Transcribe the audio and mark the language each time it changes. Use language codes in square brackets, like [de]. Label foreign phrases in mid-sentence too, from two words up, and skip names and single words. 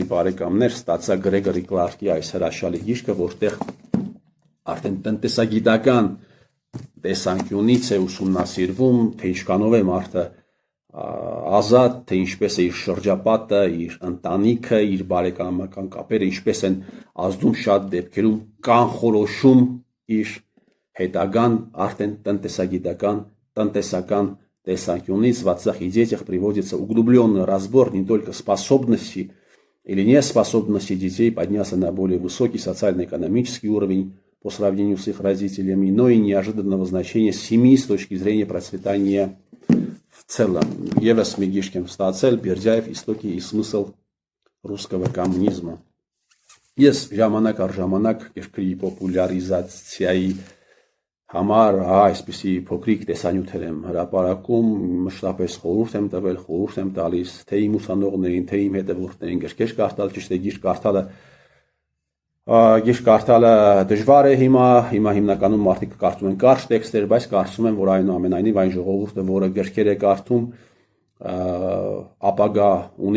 [hy] բարեկամներ ստացա Գրեգորի Կլարկի այս հրաշալի գիրքը, որտեղ արդեն տնտեսագիտական տեսանկյունից է ուսումնասիրվում, թե ինչքանով է մարդը ազատ, թե ինչպես է իր շրջապատը, իր ընտանիքը, իր բարեկամական կապերը, ինչպես են ազդում շատ դեպքերում կանխորոշում իր հետագան արդեն տնտեսական տեսանկյունից, [ru] в отцах и детях приводится углубленный разбор не только способности или неспособности детей подняться на более высокий социально-экономический уровень по сравнению с их родителями, но и неожиданного значения семьи с точки зрения процветания в целом. [hy] Եվս մի գիրք եմ ստացել, Բերդյաև «Истоки и смысл русского коммунизма». Ես ժամանակ առ ժամանակ երկրի պոպուլարիզացիայի համար այսպիսի փոքրիկ տեսանյութեր եմ հրապարակում, մշտապես խորհուրդ եմ տվել, խորհուրդ եմ տալիս, թե իմ ուսանողներին, թե իմ հետևորդներին գրքեր կարդալ, ճիշտ է գիրք կարդալը դժվար է հիմա հիմնականում մարդիկ կարդում են կարճ տեքստեր, բայց կարծում եմ, որ այնուամենայնիվ այն ժողովուրդը, որը գրքեր է կարդում, ապագա ունի,